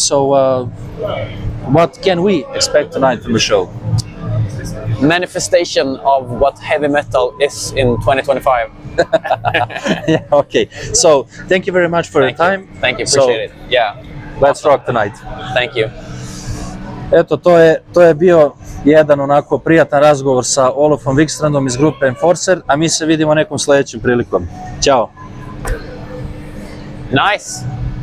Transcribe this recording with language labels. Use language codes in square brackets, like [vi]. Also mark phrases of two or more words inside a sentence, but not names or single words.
[en] So, what can we expect tonight from the show? Manifestation of what heavy metal is in 2025. Yeah, okay. So, thank you very much for your time. Thank you, appreciate it. Yeah. Let's rock tonight. Thank you. [sr] Eto, to je bio jedan onako prijatan razgovor sa Olofom Wikstrandom iz grupe Enforcer, a mi se vidimo nekom sledećim prilikom. Ćao. [en] Nice.